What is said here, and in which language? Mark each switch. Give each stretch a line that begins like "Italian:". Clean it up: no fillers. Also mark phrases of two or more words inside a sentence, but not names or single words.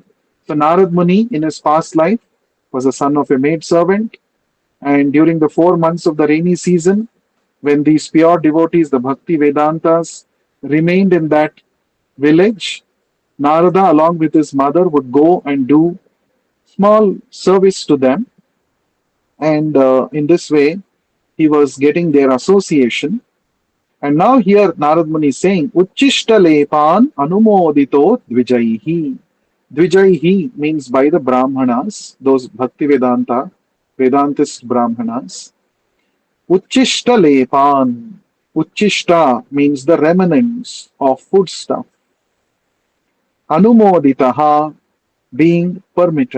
English: So Narad Muni in his past life was a son of a maid servant, and during the 4 months of the rainy season, when these pure devotees, the Bhakti Vedantas, remained in that village, Narada, along with his mother, would go and do small service to them, and in this way, he was getting their association. And now here Narad Muni is saying,
Sanskrit: उच्छिष्ट लेपान् अनुमोदितो द्विजैः.
English: Dvijaihi means by the Brahmanas, those Bhakti Vedanta, Vedantist Brahmanas.
Sanskrit: उच्छिष्ट लेपान्.
English: Uchishta means the remnants of foodstuff. Anumoditaha, being permitted.